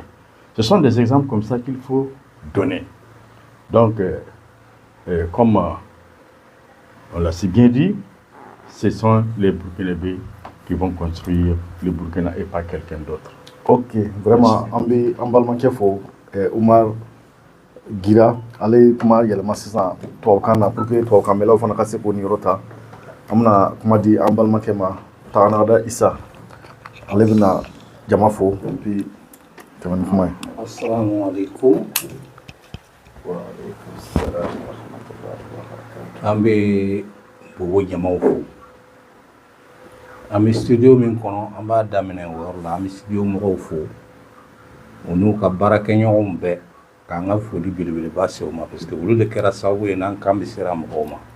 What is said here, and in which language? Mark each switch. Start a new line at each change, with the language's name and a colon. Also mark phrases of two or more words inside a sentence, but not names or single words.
French: Ce sont des exemples comme ça qu'il faut donner. Donc, comme on l'a si bien dit, ce sont les Burkinabés qui vont construire le Burkina et pas quelqu'un d'autre. Ok, vraiment,
Bambara: en balmanke fo Oumar Gira, allez kuma yelma sisan tubabukan na
French: pour que
Bambara: tubabukan melaw fana ka se k'o niyɔrɔ ta. An bɛna kuma di an balimakɛ ma Taganagada Isa, ale bɛna jama fo puis tɛmɛ ni kuma ye.
Arabic: السلام عليكم. وعليكم السلام ورحمة الله وبركاته.
Bambara: An bɛ Bobo jamaw fo. An bɛ studio min kɔnɔ an b'a daminɛ o yɔrɔ la, an bɛ studio mɔgɔw fo o n'u ka baarakɛɲɔgɔnw bɛɛ k'an ka foli belebeleba se o ma
French: parce que
Bambara: olu de kɛra sababu ye n'an kan bɛ sera mɔgɔw ma.